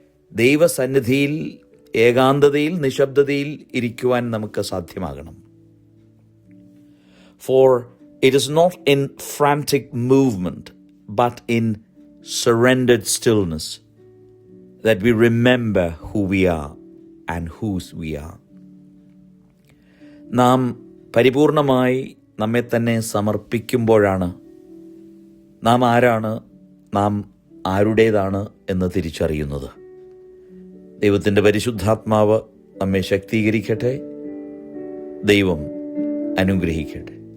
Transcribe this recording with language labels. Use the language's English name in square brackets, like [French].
[Malayalam] ദൈവസന്നിധിയിൽ ഏകാന്തതയിൽ നിശബ്ദതയിൽ ഇരിക്കുവാൻ നമുക്ക് സാധ്യമാകണം. [English] For it is not in frantic movement, but in surrendered stillness that we remember who we are and whose we are. [Malayalam] നാം പരിപൂർണമായി നമ്മെ തന്നെ സമർപ്പിക്കുമ്പോഴാണ് നാം ആരാണ്, നാം ആരുടേതാണ് എന്ന് തിരിച്ചറിയുന്നത്. ദൈവത്തിൻ്റെ പരിശുദ്ധാത്മാവ് നമ്മെ ശക്തീകരിക്കട്ടെ. ദൈവം അനുഗ്രഹിക്കട്ടെ.